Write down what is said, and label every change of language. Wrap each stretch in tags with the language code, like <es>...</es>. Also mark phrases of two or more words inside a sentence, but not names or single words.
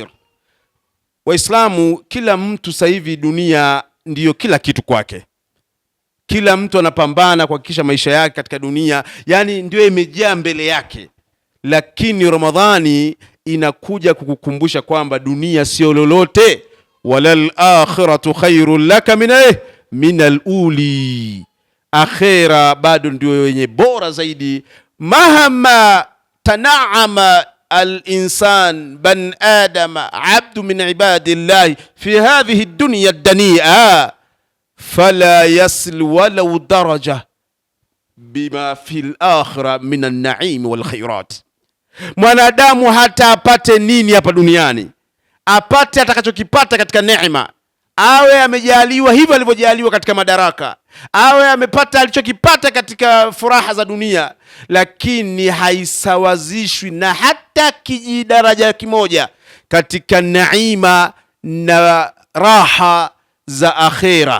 <sw>Waislamu, kila mtu sasa hivi dunia ndiyo kila kitu kwake. Kila mtu anapambana kuhakikisha maisha yake katika dunia, yani ndio imejaa mbele yake. Lakini Ramadhani inakuja kukukumbusha kwamba dunia sio lolote.</sw> <ar>وللآخرة خير لك من الأولى,</ar> <sw>akhira bado ndio yenye bora zaidi.</sw> <ar>مهما تنعم الإنسان بن آدم عبد من عباد الله في هذه الدنيا الدنيئة فلا يصل ولو درجة بما في الآخرة من النعيم والخيرات.</ar> <sw>Mwanadamu hata apate nini hapa duniani, apate atakachokipata katika neema, awe amejaliwa hivyo alivyojaliwa katika madaraka, awe amepata alichokipata katika furaha za dunia, lakini haisawazishwi na hata kijidaraja kimoja katika neema na raha za akhera.</sw>